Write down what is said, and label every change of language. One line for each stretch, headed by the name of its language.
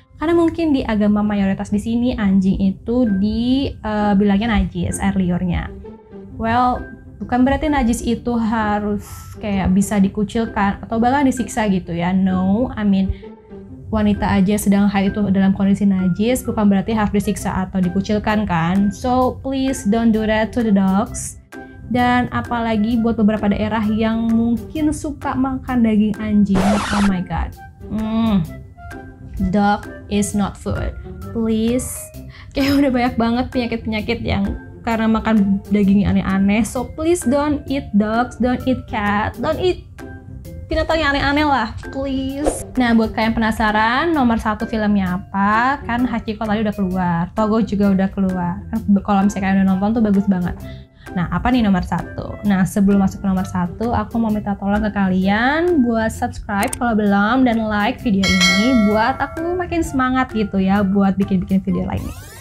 Indonesian: Karena mungkin di agama mayoritas di sini anjing itu dibilangnya najis, air liurnya. Well, bukan berarti najis itu harus kayak bisa dikucilkan atau bahkan disiksa gitu ya. No, wanita aja sedang haid itu dalam kondisi najis bukan berarti harus disiksa atau dikucilkan kan.
English: So please don't do that to the dogs.
Indonesian: Dan apalagi buat beberapa daerah yang mungkin suka makan daging anjing.
English: Oh my god. Dog is not food. Please.
Indonesian: Kayak udah banyak banget penyakit-penyakit yang karena makan daging aneh-aneh.
English: So please don't eat dogs, don't eat cat, don't eat
Indonesian: binatang yang aneh-aneh lah,
English: please.
Indonesian: Nah, buat kalian penasaran nomor 1 filmnya apa? Kan Hachiko tadi udah keluar, Togo juga udah keluar. Kan kalau misalnya kalian udah nonton tuh bagus banget. Nah, apa nih nomor 1? Nah, sebelum masuk ke nomor 1, aku mau minta tolong ke kalian buat subscribe kalau belum dan like video ini buat aku makin semangat gitu ya buat bikin-bikin video lainnya.